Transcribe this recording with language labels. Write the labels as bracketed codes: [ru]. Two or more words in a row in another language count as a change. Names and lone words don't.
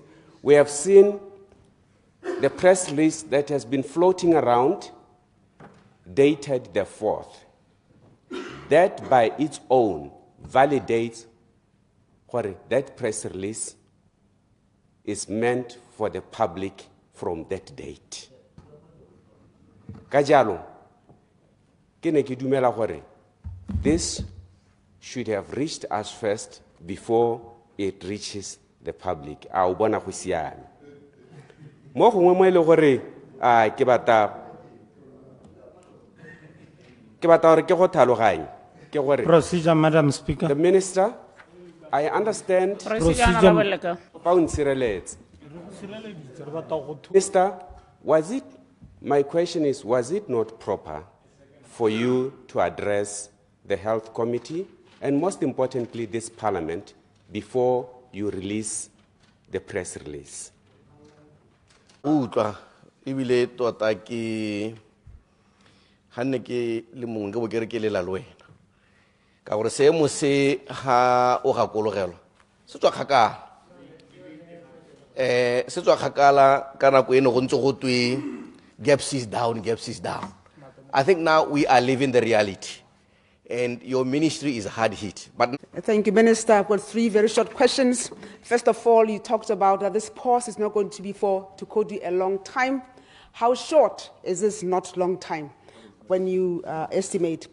[en] We have seen the press release that has been floating around, dated the 4th. That by its own validates what that press release is meant for the public from that date. [tn] Kajalo, kene ki dumela gore [en] this should have reached us first before it reaches the public. [tn] A o bona go siame. Mo gongwe mo ile gore ke bata gore ke go tlhaloganya ke gore [en] Procedure, Madam Speaker. the minister, I understand Minister, my question is, was it not proper for you to address the Health Committee and most importantly this Parliament before you release the press release? [tn] Ibile tota ke hanne ke le mongwe ke bo kere ke lela le wena ka gore se mo se ha o gakologelwa se tswa kgakala ka nako eno go ntse go twe [en] gaps is down. I think now we are living the reality, and your ministry is hard hit. But thank you, Minister. I've got 3 very short questions. First of all, you talked about that this pause is not going to be for, to quote you, a long time. How short is this not long time when you estimate?